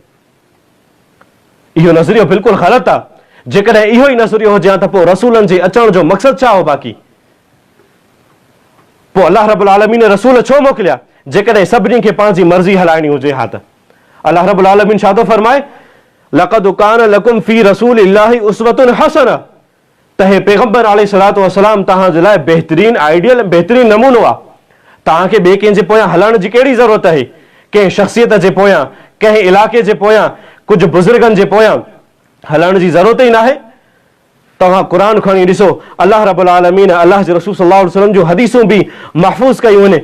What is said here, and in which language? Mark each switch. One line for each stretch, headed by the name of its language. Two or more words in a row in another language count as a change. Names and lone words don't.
Sindhi: इहो नज़रियो बिल्कुलु ग़लति आहे। जेकॾहिं इहो ई नज़रियो हुजे हा त पोइ रसूलनि जे अचण जो मक़सदु छा हो? बाक़ी पोइ
Arabic: الله رب العالمين
Sindhi: रसूल छो मोकिलिया? जेकॾहिं सभिनी खे पंहिंजी मर्ज़ी हलाइणी हुजे हा त
Arabic: الله رب العالمين
Sindhi: छा थो फरमाए?
Arabic: لقد كان لكم في رسول الله أسوة حسنة,
Sindhi: त हे पैगंबर
Arabic: عليه الصلاة والسلام
Sindhi: तव्हां जे लाइ बहितरीन आइडियल, बहितरीन नमूनो आहे। तव्हांखे ॿिए कंहिंजे पोयां हलण जी कहिड़ी ज़रूरत आहे? कंहिं शख़्सियत जे पोयां, कंहिं इलाइक़े जे पोयां, कुझु बुज़ुर्गनि जे पोयां हलण जी ज़रूरत ई न आहे। तव्हां क़ुरान खणी ॾिसो,
Arabic: الله رب العالمين
Sindhi: अलाह जे रसूल
Arabic: صلى الله عليه وسلم
Sindhi: जूं हदीसूं बि महफ़ूज़ कयूं आहिनि।